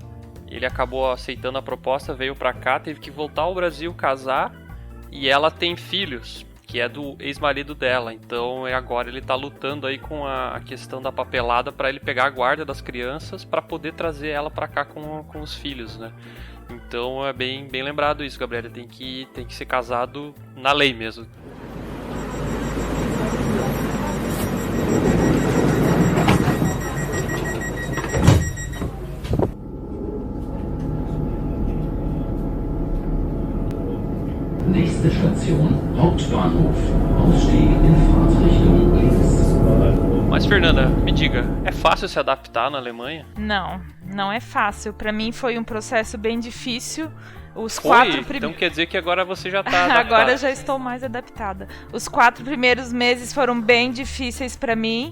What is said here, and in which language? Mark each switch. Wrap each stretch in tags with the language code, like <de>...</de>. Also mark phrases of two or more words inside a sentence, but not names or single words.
<pt>Ele acabou aceitando a proposta, veio pra cá, teve que voltar ao Brasil, casar, e ela tem filhos. que é do ex-marido dela. Então agora ele tá lutando aí com a questão da papelada para ele pegar a guarda das crianças para poder trazer ela para cá com os filhos, né? Então é bem lembrado isso, Gabriela. Tem que ser casado na lei mesmo.</pt> <de>Nächste Station, Hauptbahnhof. Ausstieg in Fahrtrichtung links.</de> <pt>Mas, Fernanda, me diga, é fácil se adaptar na Alemanha? Não é fácil. Pra mim foi um processo bem difícil. Então quer dizer que agora você já tá adaptada. Agora já estou mais adaptada. Os 4 primeiros meses foram bem difíceis pra mim.</pt>